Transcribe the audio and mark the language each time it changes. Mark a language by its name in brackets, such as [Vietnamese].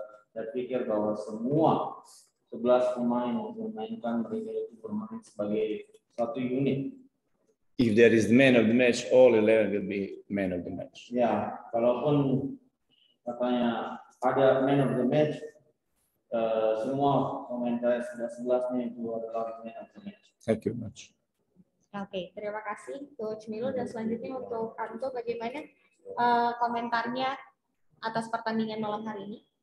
[Indonesian] Saya pikir bahwa semua 11 pemain yang memainkan mereka itu bermain sebagai satu unit. [English] If there is man of the match, all 11 will be man of the match. [Indonesian] Ya, kalaupun katanya ada man of the match, semua pemain saya 11-nya itu adalah man of the match. [English] Thank you much. [Indonesian] Oke, terima kasih Coach Milo. Dan selanjutnya untuk Anto, bagaimana komentarnya atas pertandingan malam hari ini?